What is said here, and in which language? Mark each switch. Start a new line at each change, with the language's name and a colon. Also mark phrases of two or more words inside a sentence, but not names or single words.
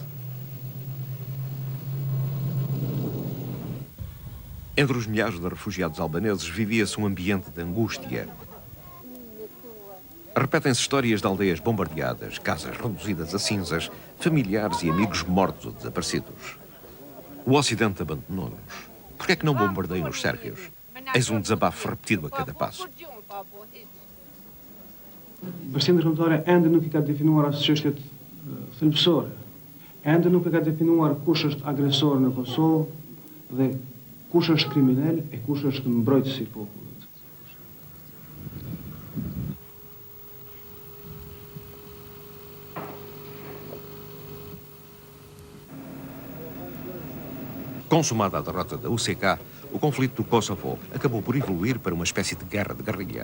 Portuguese: Entre os milhares de refugiados albaneses vivia-se um ambiente de angústia. Repetem-se histórias de aldeias bombardeadas, casas reduzidas a cinzas, familiares e amigos mortos ou desaparecidos. O Ocidente abandonou-nos. Por que é que não bombardeiam os sérvios? Eis um desabafo repetido a cada passo.
Albanian: Bërësia ndërkombëtare ende nuk I ka definuar as çështjet thelbësore. Ende nuk e ka definuar kush është agresor në Kosovë dhe kush është kriminal e kush është mbrojtësi I popullit.
Portuguese: Consumada a derrota da UCK, o conflito do Kosovo acabou por evoluir para uma espécie de guerra de guerrilha.